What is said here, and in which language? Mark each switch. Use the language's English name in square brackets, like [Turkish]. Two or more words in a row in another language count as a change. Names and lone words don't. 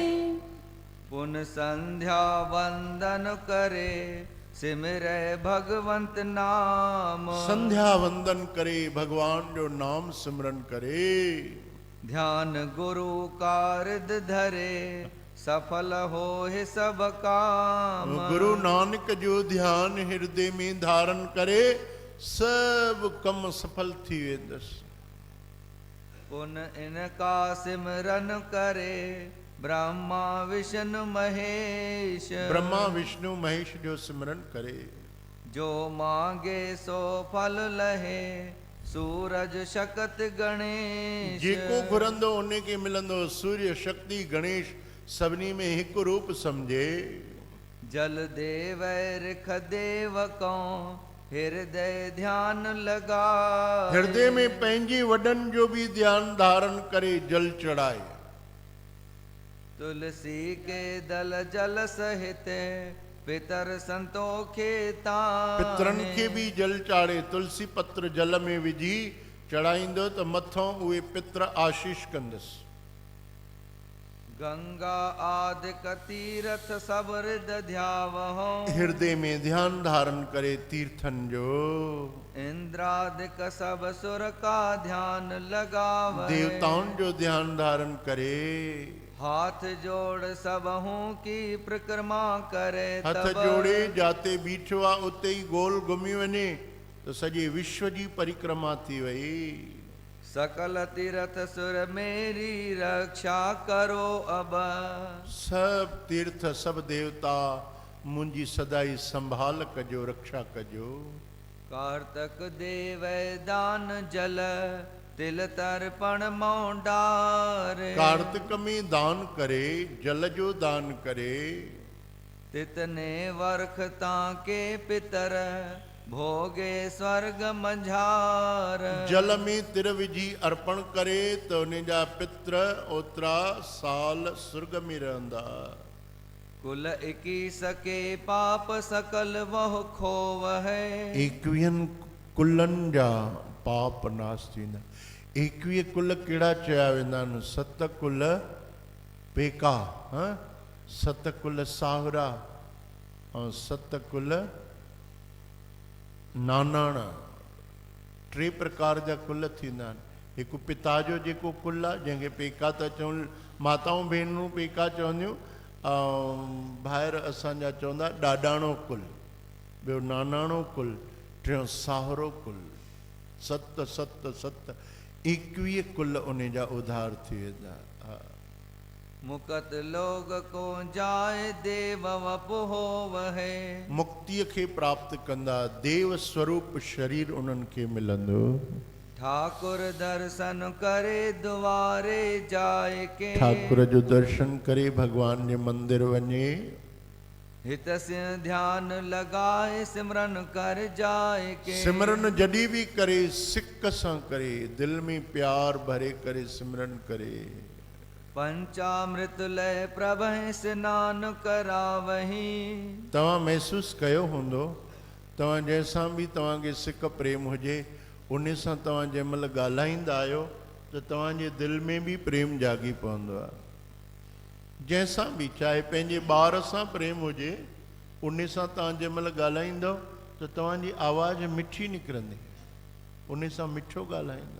[Hindi] पुन संध्या वंदन करे, सिमरे भगवंत नाम। [Sindhi] संध्या वंदन करे, भगवान जो नाम सिमरन करे। [Hindi] ध्यान गुरु का रिद धरे, सफल हो है सब काम। [Sindhi] गुरु नानक जो ध्यान हृदय में धारण करे, सब कम सफल थी वेंदसि। [Hindi] पुन इनका सिमरन करे, ब्रह्मा विष्णु महेश। [Sindhi] ब्रह्मा विष्णु महेश जो सिमरन करे। [Hindi] जो मांगे सो फल लहे, सूरज शक्ति गणेश। [Sindhi] जेको घुरंदो उन खे मिलंदो, सूर्य शक्ति गणेश सभिनी में हिकु रूप समझे। [Hindi] जल देव रिख देव को, हृदय ध्यान लगा। [Sindhi] हृदय में पंहिंजे वॾनि जो भी ध्यान धारण करे जल चढ़ाए। [Hindi] तुलसी के दल जल सहित पितर संतोखे ताने। [Sindhi] पितरनि खे बि जल चाढ़े, तुलसी पत्र जल में विझी चढ़ाईंदो त मथों उहे पितर आशीष कंदसि। [Hindi] गंगा आदिक तीरथ सब हृदय ध्यावहो। [Sindhi] हृदय में ध्यान धारण करे तीर्थन जो। [Hindi] इंद्रादिक सब सुर का ध्यान लगावे। [Sindhi] देवताउन जो ध्यान धारण करे। [Hindi] हाथ जोड़ सबहू की परिक्रमा करे। [Sindhi] हथ तब जोड़े जाते बीठो आ उते ही गोल घुमी वञे तो सॼे विश्व जी परिक्रमा थी वई। [Hindi] सकल तीर्थ सुर मेरी रक्षा करो अब। [Sindhi] सब तीर्थ सब देवता मुंहिंजी सदाई संभाल कजो, रक्षा कजो। [Hindi] कार्तक देव दान जल तिल तर्पण मोंडार। [Sindhi] कार्तिक में दान करे, जल जो दान करे। [Hindi] तितने वर्ख ताके पितर भोगे स्वर्ग मंझार। [Sindhi] जल में तिर विझी अर्पण करे तो उन जा पित्र ओतरा साल स्वर्ग में रहंदा। [Hindi] कुल इकी सके पाप सकल वह खोव है। [Sindhi] 21 कुलनि जा पाप नाश थींदा। 21 कुल कहिड़ा चया वेंदा आहिनि? 7 कुल पेका, 7 कुल साहुरा ऐं 7 कुल नानाणा। 3 प्रकार जा कुल थींदा आहिनि। हिकु पिता जो जेको कुल आहे जंहिंखे पेका था चवनि, माताऊं भेनरूं पेका चवंदियूं, ऐं ॿाहिरि असांजा चवंदा ॾाॾाणो कुल। ॿियो नानाणो कुल, टियों साहुरो कुल। 7 7 7 21 कुल उन जा उधार थी वेंदा। [Hindi] मुकत लोग को जाए देव वपु होव है। [Sindhi] मुक्तिय खे प्राप्त कंदा, देव स्वरूप शरीर उन्हनि खे मिलंदो। [Hindi] ठाकुर दर्शन करे द्वारे जाए के। [Sindhi] ठाकुर जो दर्शन करे भगवान जे मंदिर वञे। [Hindi] हित से ध्यान लगाए सिमरन कर जाए के। [Sindhi] सिमरन जॾहिं बि करे सिक सां करे, दिल में प्यार भरे करे सिमरन करे। [Hindi] पंचामृत लय प्रभह स्नान करावही। [Sindhi] तव्हां महसूस कयो हूंदो, तव्हां जंहिंसां बि तव्हांखे सिक प्रेम हुजे, उन सां तव्हां जंहिं महिल ॻाल्हाईंदा आहियो त तव्हांजे दिलि में बि प्रेम जागी पवंदो आहे। जंहिंसां बि, चाहे पंहिंजे ॿार सां प्रेम हुजे, उन सां तव्हां जंहिं महिल ॻाल्हाईंदव त तव्हांजी आवाज़ मिठी निकिरंदी, उन सां मिठो ॻाल्हाईंदव।